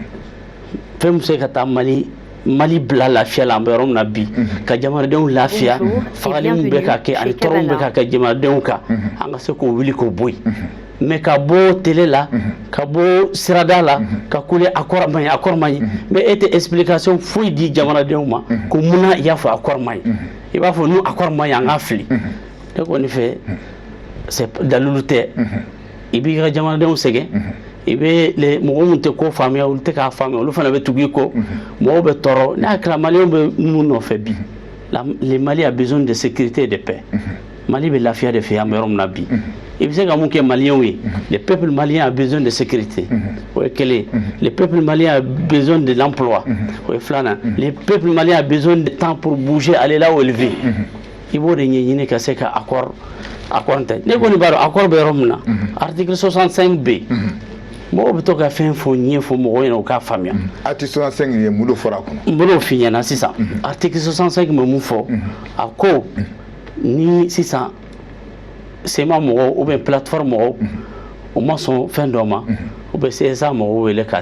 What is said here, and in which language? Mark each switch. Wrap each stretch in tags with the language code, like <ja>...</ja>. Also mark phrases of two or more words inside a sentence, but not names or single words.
<bm>fɛn bɛ se ka taa Mali bila lafiya la an bɛ yɔrɔ min na bi ka jamanadenw lafiya fagali min bɛ ka kɛ ani tɔɔrɔ min bɛ ka kɛ jamanadenw kan an ka se k'o wuli k'o bɔ yen mais ka bɔ télé la ka bɔ sirada la ka kule accord man ɲi mais e tɛ explication foyi di jamanadenw ma ko munna i y'a fɔ accord man ɲi i b'a fɔ n'u accord man ɲi an k'a fili ne kɔni fɛ dalilu tɛ i b'i ka jamanadenw sɛgɛn i bɛ mɔgɔ minnu tɛ ko faamuya olu tɛ k'a faamuya olu fana bɛ tugu i kɔ mɔgɔw bɛ tɔɔrɔ n'a kɛra maliyɛnw bɛ minnu nɔfɛ bi le</bm> <fr>Mali a besoin de sécurité et de paix</fr> <bm>Mali bɛ lafiya de fɛ an bɛ yɔrɔ min na bi i bɛ se ka mun kɛ maliyɛnw ye</bm> <fr>le peuple malien a besoin de sécurité</fr> <bm>o ye kelen</bm> <fr>le peuple malien a besoin de l'emploi</fr> <bm>o ye filanan</bm> <fr>le peuple malien a besoin de temps pour bouger aller là où il veut</fr> <bm>i b'o de ɲɛɲini ka se ka accord tɛ ne kɔni b'a dɔn accord bɛ yɔrɔ min na article 65 bɛ mɔgɔw bɛ to ka fɛn fɔ ɲɛfɔ mɔgɔw ɲɛna u k'a faamuya article 65 ye mun de fɔra a kɔnɔ n bɛn'o f'i ɲɛna sisan article 65 bɛ mun fɔ a ko ni sisan sema mɔgɔw</bm> <fr>ou bien plateforme</fr> <bm>mɔgɔw u ma sɔn fɛn dɔ ma u bɛ CSA mɔgɔw wele k'a</bm>